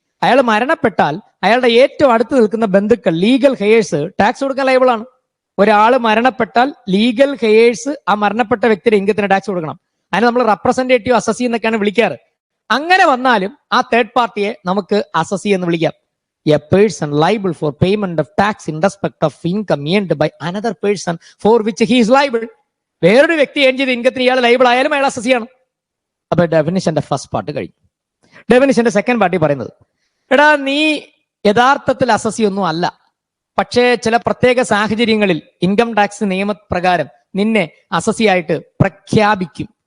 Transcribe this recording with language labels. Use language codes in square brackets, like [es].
[ml] അയാൾ മരണപ്പെട്ടാൽ അയാളുടെ ഏറ്റവും അടുത്ത് നിൽക്കുന്ന ബന്ധുക്കൾ, ലീഗൽ ഹെയേഴ്സ് ടാക്സ് കൊടുക്കാൻ ലൈബിൾ ആണ്. ഒരാള് മരണപ്പെട്ടാൽ ലീഗൽ ഹെയേഴ്സ് ആ മരണപ്പെട്ട വ്യക്തിയുടെ ഇൻകത്തിന് ടാക്സ് കൊടുക്കണം. അതിന് നമ്മൾ റെപ്രസെന്റേറ്റീവ് അസസി എന്നൊക്കെയാണ് വിളിക്കാറ്. അങ്ങനെ വന്നാലും ആ തേർഡ് പാർട്ടിയെ നമുക്ക് അസസി എന്ന് വിളിക്കാം. [en] A person liable for payment of tax in respect of income earned by another person for which he is liable. [ml] വേറൊരു വ്യക്തി ഏൺ ചെയ്ത ഇൻകത്തിന് ഇയാൾ ലൈബിൾ ആയാലും അയാൾ അസസിയാണ്. അപ്പൊ ഡെഫിനിഷന്റെ ഫസ്റ്റ് പാർട്ട് കഴിഞ്ഞു. ഡെഫിനിഷന്റെ സെക്കൻഡ് പാർട്ടി പറയുന്നത്, എടാ നീ യഥാർത്ഥത്തിൽ അസസി ഒന്നും അല്ല, പക്ഷേ ചില പ്രത്യേക സാഹചര്യങ്ങളിൽ ഇൻകം ടാക്സ് നിയമപ്രകാരം നിന്നെ അസസിയായിട്ട് പ്രഖ്യാപിക്കും.